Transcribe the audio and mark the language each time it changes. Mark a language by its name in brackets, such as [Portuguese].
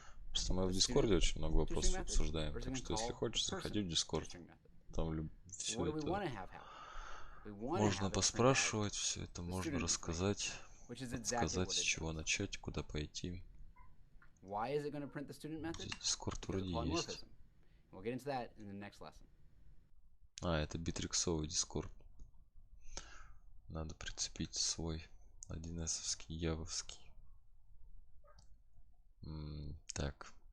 [Russian] Просто мы в Дискорде очень много вопросов обсуждаем, так что если хочешь, заходи в Discord. Там все это можно поспрашивать, все это можно рассказать, подсказать, с чего начать, куда пойти. [English] Why is it going to print the student method? [Russian] Discord [English] Because of [Russian] вроде есть. [English] polymorphism. We'll get into that in the next lesson. [Russian] А, это битриксовый Discord. Надо прицепить свой 1С-овский, явовский. Так.